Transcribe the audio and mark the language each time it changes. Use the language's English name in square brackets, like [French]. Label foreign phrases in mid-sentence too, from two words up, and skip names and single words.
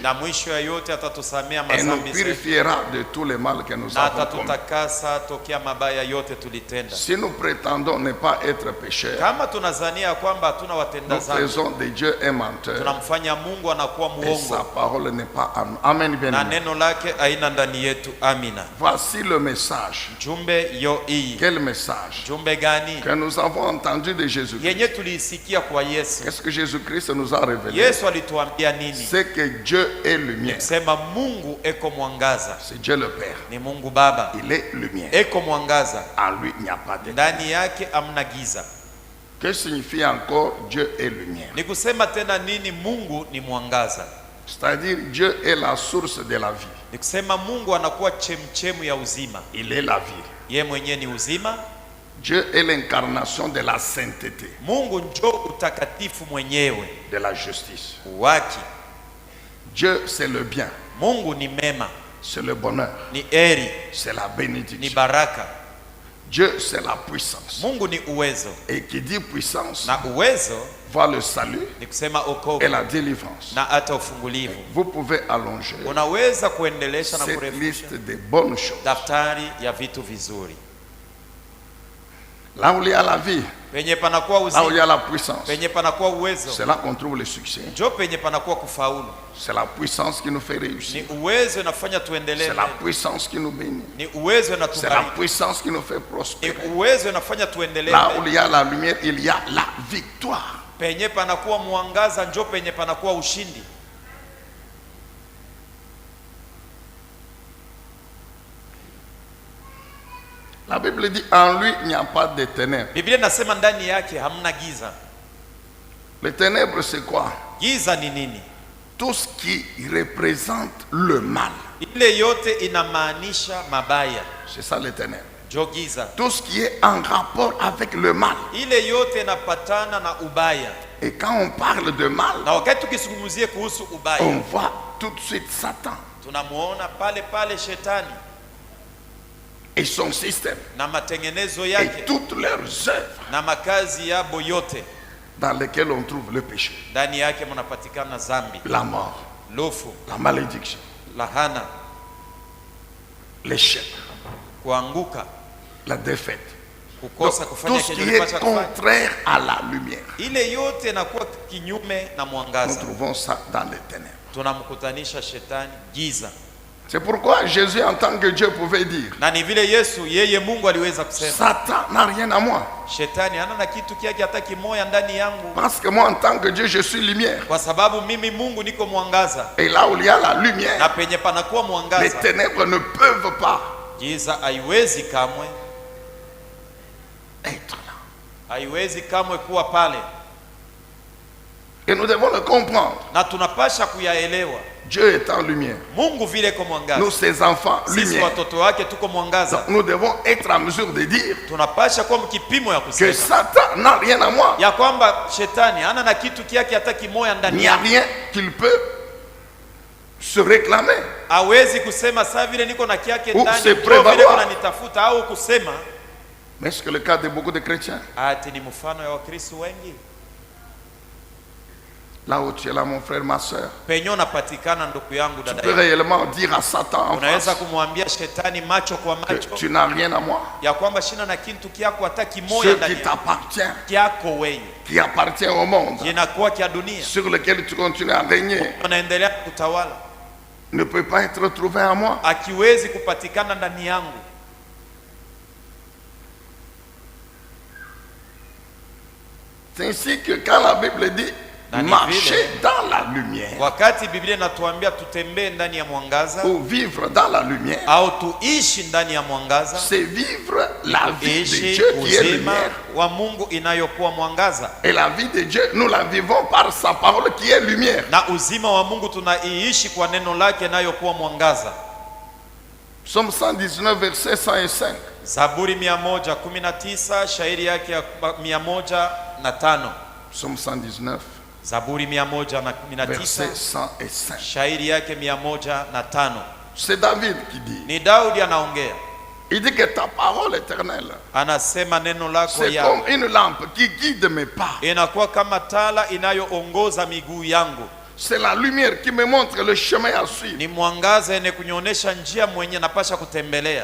[Swahili] na mwisho ya yote atatusamea [French] et nous [Swahili] madhambi zetu [French] purifiera de tous les mal que nous [Swahili] na [French] avons commis. [Swahili] atatutakasa tokea mabaya yote tulitenda. [French] Si nous prétendons ne pas être pécheurs, [Swahili] Kama tunazania kwamba hatuna watenda [French] nous [Swahili] dhambi, [French] faisons de Dieu un menteur [Swahili] tunamfanya Mungu anakuwa [French] et sa [Swahili] muongo [French] parole n'est pas en nous. Amen, bien [Swahili] na [French] aimé. [Swahili] neno lake haina ndani yetu. Amina. [French] Voici le message. [Swahili] Jumbe yo hii. [French] Quel message [Swahili] Jumbe gani? [French] que nous avons entendu de Jésus-Christ? [Swahili] Yenye tuliisikia kwa Yesu. [French] Qu'est-ce que Jésus-Christ nous a révélé? [Swahili] Yesu alituambia nini? [French] C'est que Dieu est lumière. [Swahili] Sema Mungu eko mwangaza. [French] C'est Dieu le Père. [Swahili] Ni Mungu Baba. [French] Il est lumière. [Swahili] Eko mwangaza. [French] En lui, il n'y a pas de [Swahili] Ndani yake amna giza. [French] Que signifie encore Dieu est lumière? [Swahili] Ni kusema tena nini? Mungu ni mwangaza. [French] C'est-à-dire Dieu est la source de la vie. [Swahili] Ni kusema Mungu anakuwa chemchemu ya uzima. [French] Il est la vie. [Swahili] Ye mwenyewe ni uzima. [French] Dieu est l'incarnation de la sainteté, [Swahili] Mungu njo utakatifu mwenyewe, [French] de la justice. [Swahili] waki. [French] Dieu c'est le bien, [Swahili] Mungu ni mema, [French] c'est le bonheur, [Swahili] ni eri, [French] c'est la [Swahili] ni [French] bénédiction. [Swahili] baraka. [French] Dieu c'est la puissance. [Swahili] Mungu ni uwezo, [French] Et qui dit puissance [Swahili] na uwezo [French] voit le salut [Swahili] ni kusema [French] et [Swahili] okovu [French] la délivrance. [Swahili] na hata ufungulivu. [French] Vous pouvez allonger [Swahili] Unaweza kuendelesha na [French] cette [Swahili] kurefusha [French] liste de bonnes choses. [Swahili] daftari ya vitu vizuri. [French] Là où il y a la vie, [Swahili] Penye panakuwa [French] là où il y [Swahili] uzima, [French] a la puissance, [Swahili] penye panakuwa uwezo, [French] c'est là qu'on trouve le succès. [Swahili] njo penye panakuwa kufaulu. [French] C'est la puissance qui nous fait [Swahili] Ni [French] réussir. [Swahili] uwezo inafanya tuendelee, [French] C'est la puissance qui nous bénit. [Swahili] ni uwezo [French] C'est la [Swahili] inatubariki, [French] puissance qui nous fait [Swahili] ni [French] prospérer. [Swahili] uwezo inafanya tuendelee. [French] Là où il y a la lumière, il y a la victoire. [Swahili] Penye panakuwa mwangaza, njo penye panakuwa ushindi. [French] La Bible dit en lui, il n'y a pas de ténèbres. [Swahili] Biblia inasema ndani yake hamna giza. [French] Les ténèbres, c'est quoi? [Swahili] Giza ni nini? [French] Tout ce qui représente le mal. [Swahili] Ile yote inamaanisha mabaya, [French] C'est ça les ténèbres. [Swahili] njo giza. [French] Tout ce qui est en rapport avec le mal. [Swahili] Ile yote inapatana na ubaya, [French] Et quand on parle de mal, [Swahili] na wakati tukizungumzie kuhusu [French] on [Swahili] ubaya, [French] voit tout de suite Satan [Swahili] tunamuona pale pale shetani [French] et son système [Swahili] na matengenezo [French] et [Swahili] yake [French] toutes leurs œuvres [Swahili] na makazi yabo yote. [French] dans lesquelles on trouve le péché, [Swahili] Ndani yake mnapatikana zambi, [French] la mort, [Swahili] lofu, [French] la malédiction, [Swahili] lahana, [French] l'échec, [Swahili] kuanguka, [French] la défaite. [Swahili] kukosa [French] Donc, [Swahili] kufanya [French] tout ce [Swahili] kenye [French] qui [Swahili] ulipaswa [French] est [Swahili] kufanya. [French] contraire à la lumière, [Swahili] Ile yote inakuwa kinyume na [French] nous [Swahili] mwangaza. [French] trouvons ça dans les ténèbres. [Swahili] Tunamkutanisha shetani giza, [French] C'est pourquoi Jésus, en tant que Dieu, pouvait dire [Swahili] na ni vile Yesu yeye Mungu aliweza kusema [French] Satan n'a rien à moi. [Swahili] shetani hana na kitu kyake hata kimoya ndani yangu, [French] Parce que moi, en tant que Dieu, je suis lumière. [Swahili] kwa sababu mimi Mungu niko mwangaza, [French] Et là où il y a la [Swahili] na [French] lumière, [Swahili] penye panakuwa [French] les [Swahili] mwangaza [French] ténèbres ne peuvent pas [Swahili] giza haiwezi kamwe, [French] être là. [Swahili] haiwezi kamwe kuwa pale, [French] Et nous devons le comprendre. [Swahili] na tunapasha kuyaelewa. [French] Dieu est en lumière. [Swahili] Mungu vile ko mwangaza, [French] Nous, ses enfants, [Swahili] sisi [French] lumière. [Swahili] watoto wake tuko mwangaza. [French] Nous devons être en mesure de dire [Swahili] Tunapasha kuwa mkipimo ya [French] que [Swahili] kusema [French] Satan n'a rien à moi. [Swahili] ya kwamba shetani hana na kitu kyake hata kimoya [French] Il [Swahili] ndani [French] n'y a [Swahili] yake. [French] rien qu'il peut se réclamer. [Swahili] Hawezi kusema saa vile niko na kyake [French] Ou [Swahili] ndani, [French] se [Swahili] ndio [French] prévaloir. [Swahili] vile kuna nitafuta, au kusema [French] Mais est-ce que le cas de beaucoup de chrétiens, [Swahili] ati ni mfano ya Wakristo wengi. [French] là où tu es là, mon frère, ma soeur, [Swahili] Penye unapatikana ndugu yangu, [French] tu [Swahili] dada [French] peux [Swahili] yangu, [French] réellement dire à Satan en [Swahili] unaweza [French] face [Swahili] kumwambia shetani macho kwa [French] que [Swahili] macho [French] tu n'as rien à moi. [Swahili] ya kwamba shina na kintu kyako hata kimoya [French] Ce qui [Swahili] ndani yako, [French] t'appartient, [Swahili] kyako wewe [French] qui appartient au monde, [Swahili] kinakuwa kya dunia, [French] sur lequel tu continues à régner, [Swahili] unaendelea kutawala, [French] ne peut pas être trouvé à moi. [Swahili] akiwezi kupatikana ndani yangu. [French] C'est ainsi que quand la Bible dit Dans les marcher villes, dans la lumière [Swahili] Wakati Biblia inatuambia tutembee ndani ya mwangaza [French] ou vivre dans la lumière, [Swahili] au tuishi ndani ya mwangaza, [French] c'est vivre la vie de [Swahili] ishi [French] Dieu qui est [Swahili] uzima [French] lumière. [Swahili] wa Mungu inayokuwa mwangaza, [French] Et la vie de Dieu, nous la vivons par sa parole qui est lumière. [Swahili] na uzima wa Mungu tunaiishi kwa neno lake inayokuwa mwangaza. [French] Psaume 119, verset 105. [Swahili] Zaburi 119 shairi yake ya 105. [French] Psaume 119, [Swahili] Zaburi [French] verset 119 105. [Swahili] shairi yake 105. [French] C'est David qui dit, [Swahili] Ni Daudi anaongea, [French] Il dit que ta parole éternelle, [Swahili] Anasema neno lako [French] c'est [Swahili] ya [French] comme une lampe qui guide mes pas. [Swahili] inakuwa kama tala inayoongoza miguu yangu. [French] C'est la lumière qui me montre le chemin à suivre. [Swahili] Ni mwangaza yenye kunionyesha njia mwenye napasha kutembelea.